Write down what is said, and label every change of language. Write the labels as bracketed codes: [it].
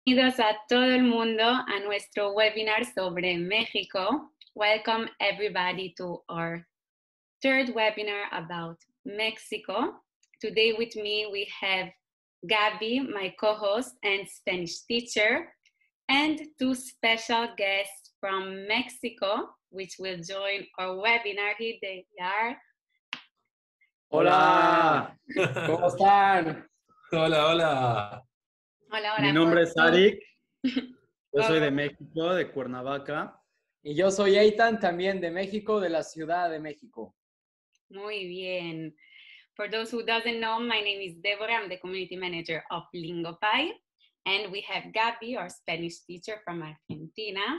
[es] Bienvenidos a todo el mundo a nuestro webinar sobre México. [en] Welcome everybody to our third webinar about Mexico. Today with me we have Gabby, my co-host and Spanish teacher, and two special guests from Mexico, which will join our webinar. Here they are. [es] Hola, ¿cómo están? Hola, hola. Hola, hola. Mi nombre es Arik, yo soy de México, de Cuernavaca. Y yo soy Eitan, también de México, de la Ciudad de México. Muy bien. [en] For those who doesn't know, my name is Deborah. I'm the community manager of Lingopie. And we have Gabby, our Spanish teacher from Argentina.